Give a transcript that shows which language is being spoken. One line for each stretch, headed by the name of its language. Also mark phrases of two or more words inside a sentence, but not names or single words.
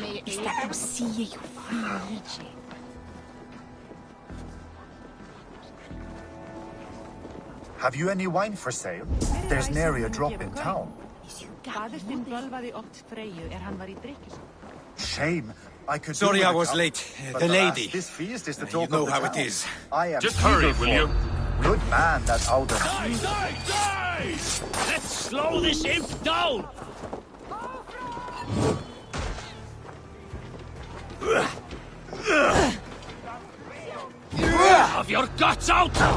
English: Is that you see you free? Have you any wine for sale? There's nary a drop in town.
Icelandic: Faðir þinn bölvaði oft Freyju hann var í drykkju.
English: Shame. I could. Sorry I was late. But The lady. This feast is the You talk know of the how it town. is. I am Just hurry, will you? Good man, that Alden. Let's slow this imp down! Have your guts out!